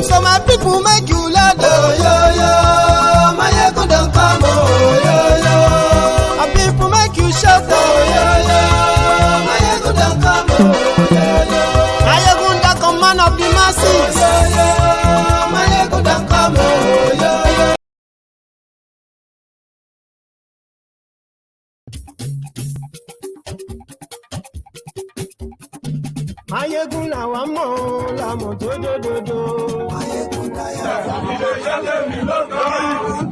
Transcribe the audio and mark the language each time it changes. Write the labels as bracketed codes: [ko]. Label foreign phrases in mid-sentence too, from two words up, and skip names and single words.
[pcm] So my people make you laugh. Oh yo yo, Mayegun don't come. Oh yo yo, my people make you shout. Oh yo yo, Mayegun don't come. Oh yo yo, Mayegun don't come, man of the masses. Oh yo yo, Mayegun don't come. Oh yo yo. [yo] Mayegun làwa mọ̀ làmọ̀ tó dòdòdò. Mayegun dáyà. Ilé iṣẹ́ tẹ̀mí lọ́kàn.